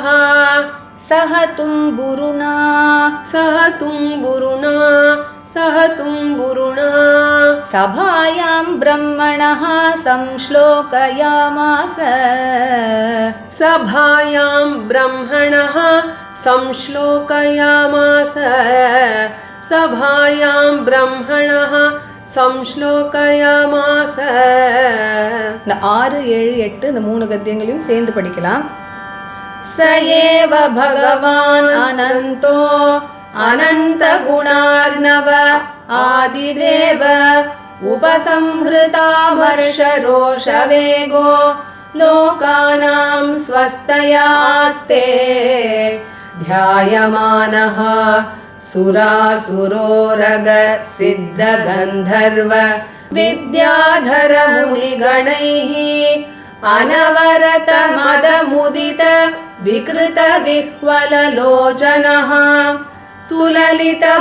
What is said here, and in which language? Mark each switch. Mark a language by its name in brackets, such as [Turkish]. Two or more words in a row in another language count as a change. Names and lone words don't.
[Sanskrit] सह तुम्बुरुना सभायां ब्रह्मणः संश्लोकयामास सभायां ब्रह्मणः संश्लोकयामास सभायां ब्रह्मणः संश्लोकयामास [Tamil] இந்த 6, 7, 8 இந்த 3 கத்தியங்களையும் சேர்ந்து படிக்கலாம். [Sanskrit] स एव भगवान् अनन्तो अनन्तगुणार्णव आदिदेव उपसंहृतामर्षरोषवेगो लोकानां स्वस्तयास्ते ध्यायमानः सुरासुरोरग सिद्धगन्धर्व विद्याधरमुनिगणैः अनवरत मदमुदित विकृत विह्वललोचनः सुललित